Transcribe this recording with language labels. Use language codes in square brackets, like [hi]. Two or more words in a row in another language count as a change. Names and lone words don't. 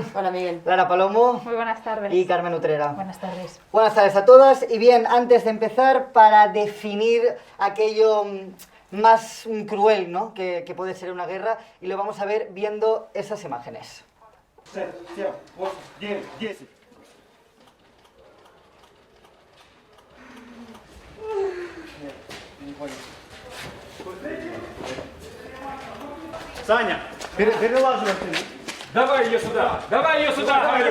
[es] Hola, Miguel. Lara Palomo. Muy buenas tardes. Y Carmen Utrera. Buenas tardes. Buenas tardes a todas. Y bien, antes de empezar, para definir aquello más cruel, ¿no?, que puede ser una guerra, y lo vamos a ver viendo esas imágenes. 7, 8, 9, 10. [ru] Саня, перелаживай. Давай ее сюда, давай ее сюда, говорю.